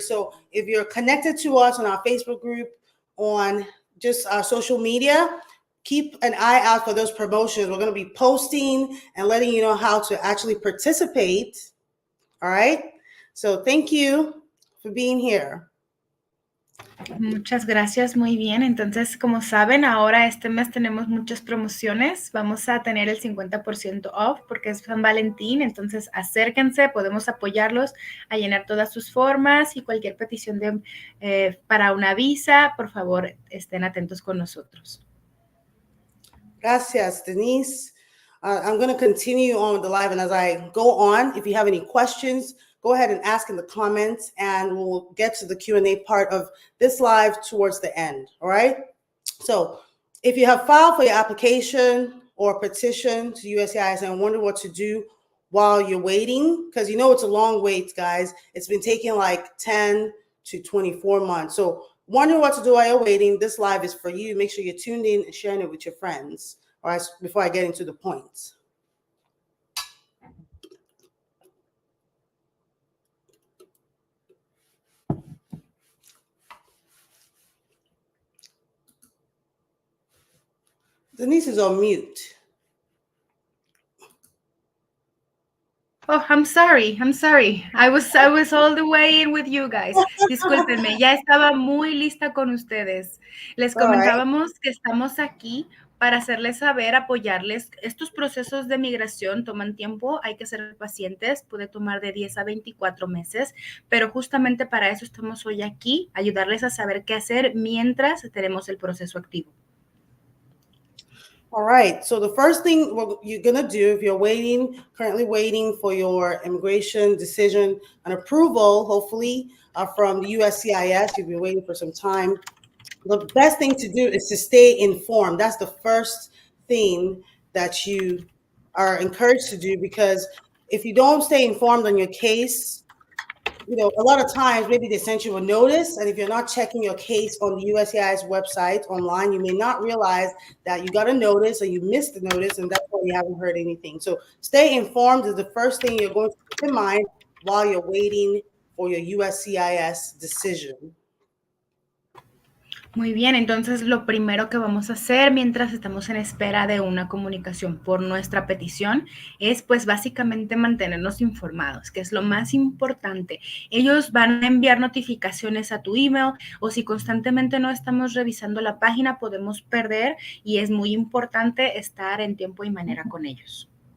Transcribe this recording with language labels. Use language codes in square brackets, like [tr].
[en] So if you're connected to us on our Facebook group, on just our social media, keep an eye out for those promotions. We're going to be posting and letting you know how to actually participate. All right. So thank you for being here. [es] Muchas gracias, muy bien. Entonces, como saben, ahora este mes tenemos muchas promociones. Vamos a tener el [en] 50% off [es] porque es San Valentín. Entonces, acérquense, podemos apoyarlos a llenar todas sus formas y cualquier petición para una visa, por favor, estén atentos con nosotros. [en] Gracias, Denise. I'm going to continue on with the live, and as I go on, if you have any questions, go ahead and ask in the comments, and we'll get to the Q&A part of this live towards the end, all right? So if you have filed for your application or petition to USCIS and wonder what to do while you're waiting, because it's a long wait, guys. It's been taking like 10 to 24 months. So wondering what to do while you're waiting, this live is for you. Make sure you're tuned in and sharing it with your friends, all right, before I get into the points. Denise is on mute. Oh, I'm sorry. I was all the way in with you guys. [es] Discúlpenme, ya estaba muy lista con ustedes. Les comentábamos que estamos aquí para hacerles saber, apoyarles. Estos procesos de migración toman tiempo, hay que ser pacientes, puede tomar de 10 a 24 meses, pero justamente para eso estamos hoy aquí, ayudarles a saber qué hacer mientras tenemos el proceso activo. [en] All right. So the first thing you're going to do if you're currently waiting for your immigration decision and approval, hopefully from the USCIS, you've been waiting for some time. The best thing to do is to stay informed. That's the first thing that you are encouraged to do, because if you don't stay informed on your case, a lot of times maybe they sent you a notice, and if you're not checking your case on the USCIS website online, you may not realize that you got a notice or you missed the notice, and that's why you haven't heard anything. So stay informed is the first thing you're going to keep in mind while you're waiting for your USCIS decision. [es] Muy bien, entonces lo primero que vamos a hacer mientras estamos en espera de una comunicación por nuestra petición es pues básicamente mantenernos informados, que es lo más importante. Ellos van a enviar notificaciones a tu email, o si constantemente no estamos revisando la página podemos perder, y es muy importante estar en tiempo y manera con ellos.